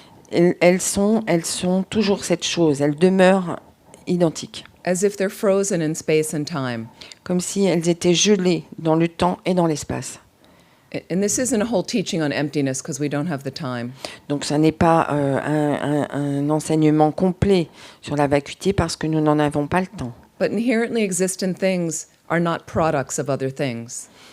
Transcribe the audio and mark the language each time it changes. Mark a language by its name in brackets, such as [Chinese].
[French] Elles sont toujours cette chose, elles demeurent identiques, [English] As if they're frozen in space and time. [French] comme si elles étaient gelées dans le temps et dans l'espace. [English] And this isn't a whole teaching on emptiness because we don't have the time. [French] Donc, ça n'est pas un enseignement complet sur la vacuité parce que nous n'en avons pas le temps. [English] But inherently existent things are not products of other things.